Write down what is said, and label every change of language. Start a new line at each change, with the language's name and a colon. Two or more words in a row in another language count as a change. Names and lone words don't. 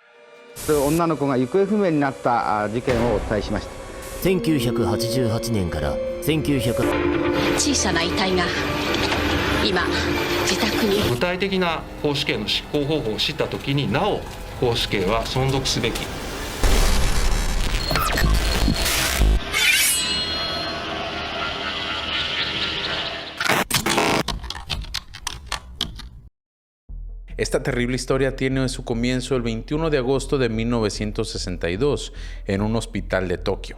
Japanese: 1988 年から1900 小さな遺体が今自宅に具体的な絞首刑の執行方法を知ったときになお絞首刑は存続すべき。
Spanish: Esta terrible historia tiene su comienzo el 21 de agosto de 1962 en un hospital de Tokio.